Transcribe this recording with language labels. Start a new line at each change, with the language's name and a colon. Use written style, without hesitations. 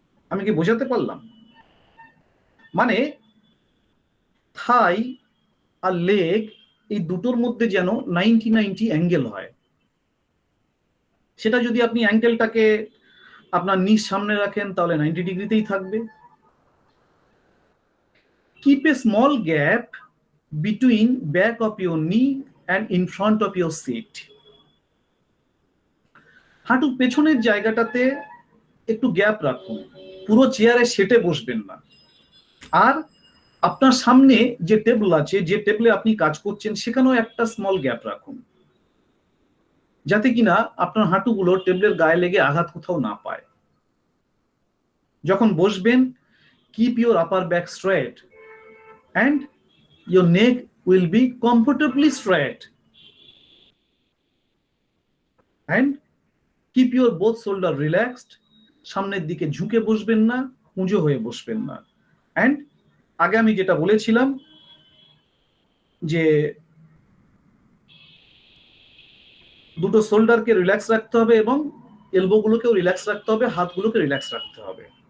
Bangla: আমি কি বোঝাতে পারলাম? মানে থাই আর লেগ এই দুটোর মধ্যে যেন 90-90 অ্যাঙ্গেল হয়। সেটা যদি আপনি অ্যাঙ্গেলটাকে আপনার নিচ সামনে রাখেন তাহলে 90 ডিগ্রিতেই থাকবে।
English: Keep a small gap between back of your knee and in front of your seat.
Bangla: হাঁটুর পেছনের জায়গাটাতে একটু গ্যাপ রাখুন, পুরো চেয়ারে সেটে বসবেন না। আর আপনার সামনে যে টেবিল আছে, যে টেবিলে আপনি কাজ করছেন, সেখানেও একটা স্মল গ্যাপ রাখুন, যাতে কিনা আপনার হাঁটুগুলো টেবিলের গায়ে লেগে আঘাত কোথাও না পায়। যখন বসবেন,
English: keep your upper back straight and your neck will be comfortably straight, and keep your both shoulder relaxed.
Bangla: সামনের দিকে ঝুঁকে বসবেন না, কুঁজো হয়ে বসবেন না। and আগে আমি যেটা বলেছিলাম যে দুটো শোল্ডারকে রিল্যাক্স রাখতে হবে এবং এলবো গুলোকেও রিল্যাক্স রাখতে হবে, হাতগুলোকে রিল্যাক্স রাখতে হবে।